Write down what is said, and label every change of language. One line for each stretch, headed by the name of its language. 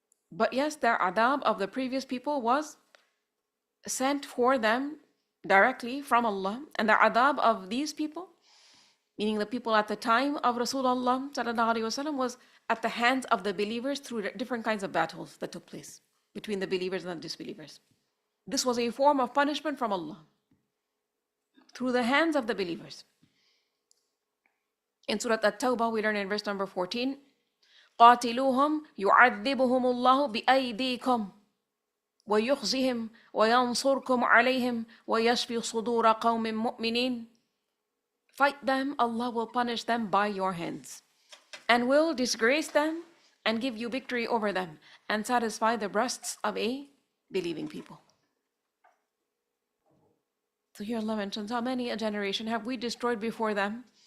English: But yes, their adab of the previous people was sent for them directly from Allah, and the adab of these people, meaning the people at the time of Rasulullah
Arabic: sallallahu alaihi wasallam,
English: was at the hands of the believers through different kinds of battles that took place between the believers and the disbelievers. This was a form of punishment from Allah through the hands of the believers. In Surah At-Tawbah we learn in verse number 14,
Arabic: قَاتِلُوهُمْ يُعَذِّبُهُمُ اللَّهُ بِأَيْدِيكُمْ وَيُخْزِهِمْ وَيَنْصُرْكُمْ عَلَيْهِمْ وَيَشْفِي صُدُورَ قَوْمٍ مُؤْمِنِينَ.
English: Fight them, Allah will punish them by your hands, and will disgrace them and give you victory over them, and satisfy the breasts of a believing people. So here Allah mentions how many a generation have we destroyed before them.